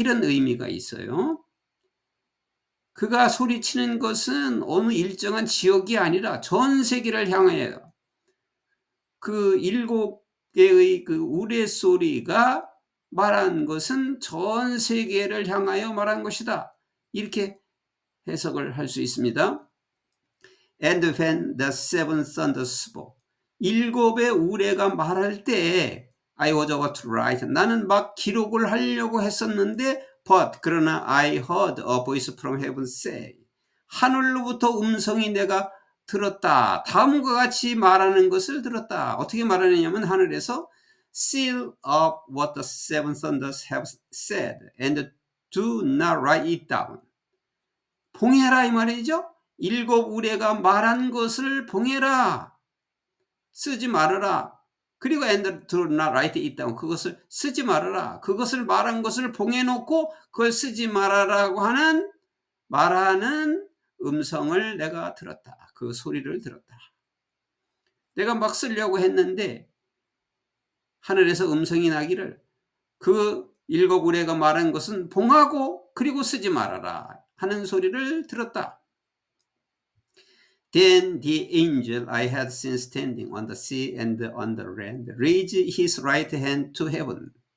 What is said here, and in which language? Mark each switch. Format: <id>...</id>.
<ko>이런 의미가 있어요. 그가 소리치는 것은 어느 일정한 지역이 아니라 전 세계를 향하여 그 일곱 개의 그 우레소리가 말한 것은 전 세계를 향하여 말한 것이다. 이렇게 해석을 할 수 있습니다.</ko> <en>And when the seven thunders spoke</en> <ko>일곱의 우레가 말할 때</ko> <en>I was about to write</en> <ko>나는 막 기록을 하려고 했었는데</ko> <en>but</en> <ko>그러나</ko> <en>I heard a voice from heaven say</en> <ko>하늘로부터 음성이 내가 들었다. 다음과 같이 말하는 것을 들었다. 어떻게 말하느냐면 하늘에서</ko> <en>seal up what the seven thunders have said and do not write it down.</en> <ko>봉해라 이 말이죠. 일곱 우레가 말한 것을 봉해라. 쓰지 말아라. 그리고</ko> <en>and do not write it down.</en> <ko>그것을 쓰지 말아라. 그것을 말한 것을 봉해놓고 그걸 쓰지 말아라고 하는 말하는 음성을 내가 들었다. 그 소리를 들었다. 내가 막 쓰려고 했는데 하늘에서 음성이 나기를 그 일곱 우레가 말한 것은 봉하고 그리고 쓰지 말아라 하는 소리를 들었다.</ko> <en>Then the angel I had seen standing on the sea and on the land raised his right hand to heaven.</en>